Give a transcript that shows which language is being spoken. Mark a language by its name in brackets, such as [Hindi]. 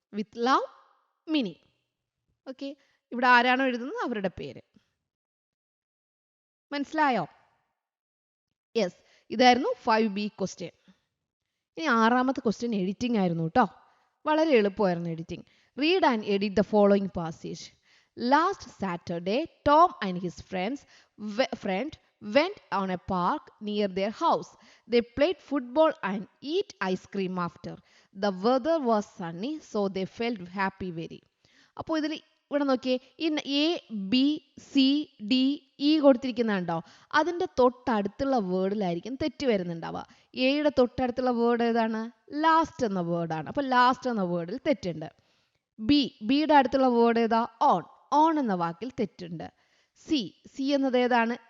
[English] with love, [Malayalam] mini. Okay, ഇവിടെ ആരാണോ എഴുതുന്നത് അവരുടെ പേര് മനസ്സിലായോ? യെസ്, ഇതായിരുന്നു 5B ക്വസ്റ്റ്യൻ. ഇനി 6ാമത്തെ ക്വസ്റ്റ്യൻ എഡിറ്റിംഗ് ആയിരുന്നു കേട്ടോ. വളരെ എളുപ്പമായിരുന്നു editing. [English] Read and edit the following passage. Last Saturday, Tom and his friend went on a park near their house. They played football and eat ice cream after. The weather was sunny, so they felt happy very. [Malayalam] അപ്പോൾ ഇവിടെ നോക്കിയേ, ഈ ABCDE കൊടുത്തിരിക്കുന്നുണ്ടോ? അതിൻ്റെ തൊട്ടടുത്തുള്ള വേർഡിലായിരിക്കും തെറ്റ് വരുന്നുണ്ടാവുക. എയുടെ തൊട്ടടുത്തുള്ള word ഏതാണ്? ലാസ്റ്റ് എന്ന വേർഡാണ്. അപ്പോൾ ലാസ്റ്റ് എന്ന വേർഡിൽ തെറ്റുണ്ട്. ബിയുടെ അടുത്തുള്ള വേർഡ് ഏതാ? ഓൺ എന്ന വാക്കിൽ തെറ്റുണ്ട്. സി എന്നത് ഏതാണ്?